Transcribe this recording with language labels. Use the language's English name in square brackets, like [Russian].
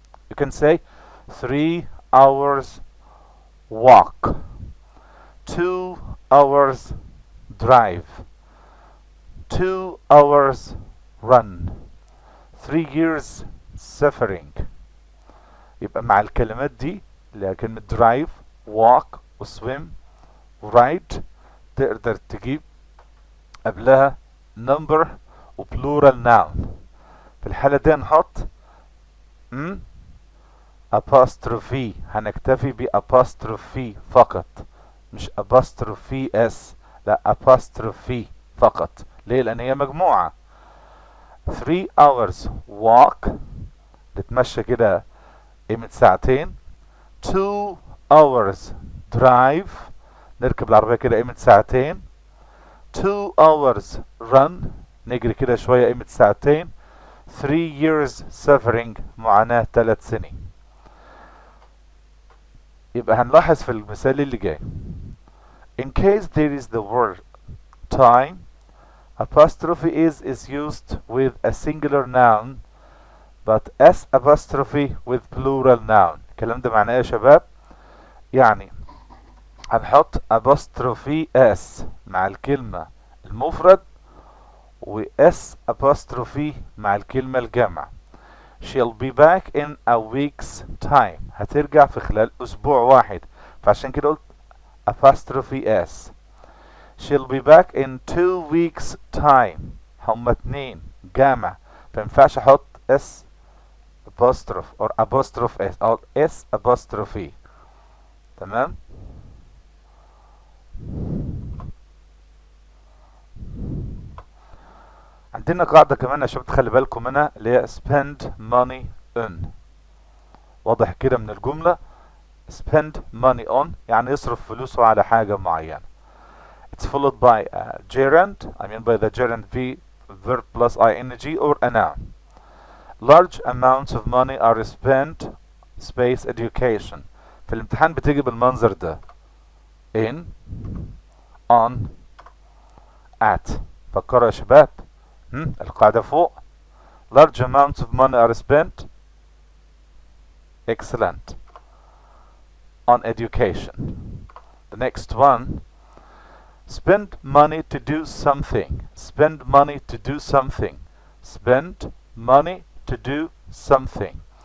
[English] You can say 3 hours walk, 2 hours drive, 2 hours run, 3 years suffering. [Arabic] يبقى مع الكلمات دي اللي هي كلمة drive, walk, وswim, ride تقدر تجيب قبلها number وplural noun. في الحالة دي هنحط apostrophe. هنكتفي بapostrophe فقط، مش apostrophe s، لا apostrophe فقط. ليه؟ لأن هي مجموعة. [English] 3 hours walk [Arabic] نتمشى كده قيمة ساعتين. [English] 2 hours drive [Arabic] نركب العربية كده قيمة ساعتين. [English] 2 hours run [Arabic] نجري كده شوية قيمة ساعتين. [English] 3 years suffering [Arabic] معاناة 3 سنين. يبقى هنلاحظ في المثال اللي جاي [English] in case there is the word time apostrophe is used with a singular noun but s apostrophe with plural noun. [Arabic] الكلام ده معناه ايه يا شباب؟ يعني هنحط apostrophe s مع الكلمة المفرد و s apostrophe مع الكلمة الجمع. [English] she'll be back in a week's time. [Arabic] هترجع في خلال اسبوع واحد، فعشان كده قلت apostrophe s. [English] she'll be back in 2 weeks time. [Arabic] هما اتنين جمع، فمينفعش احط s apostrophe or apostrophe s او s apostrophe. تمام. عندنا قاعدة كمان يا شباب تخلي بالكم منها اللي هي [English] spend money on. [Arabic] واضح كده من الجملة [English] spend money on [Arabic] يعني يصرف فلوسه على حاجة معينة. [English] It's followed by a gerund. I mean by the gerund v verb plus ing or a noun. Large amounts of money are spent space education. [Arabic] في الامتحان بتيجي بالمنظر ده [English] in on at. [Arabic] فكروا يا شباب. القاعدة فوق [English] large amounts of money are spent excellent on education. The next one spend money to do something. Spend money to do something. Spend money to do something.